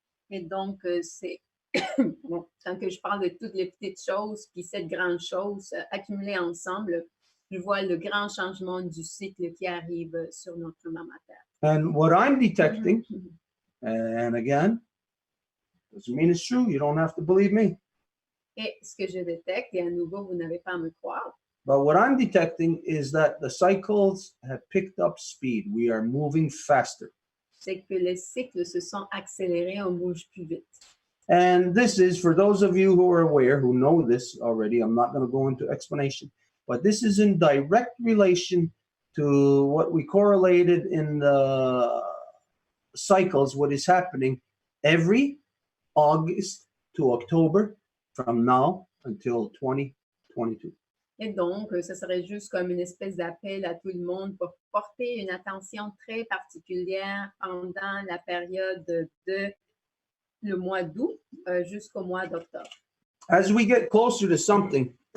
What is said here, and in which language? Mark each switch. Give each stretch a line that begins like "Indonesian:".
French: Et donc, c'est bon, quand que je parle de toutes les petites choses, puis cette grande chose accumulées ensemble, je vois le grand changement du cycle qui arrive sur notre maman Terre.
English: And what I'm detecting, and again, doesn't mean it's true. You don't have to believe me.
French: Et ce que je détecte, et à nouveau, vous n'avez pas à me croire,
English: But what I'm detecting is that the cycles have picked up speed. We are moving faster.
French: c'est que les cycles se sont accélérés, on bouge plus vite.
English: And this is, for those of you who are aware, who know this already, I'm not going to go into explanation, but this is in direct relation to what we correlated in the cycles, what is happening every August to October from now until 2022.
French: Et donc, ce serait juste comme une espèce d'appel à tout le monde pour porter une attention très particulière pendant la période de le mois d'août jusqu'au mois d'octobre.
English: As we get closer to something,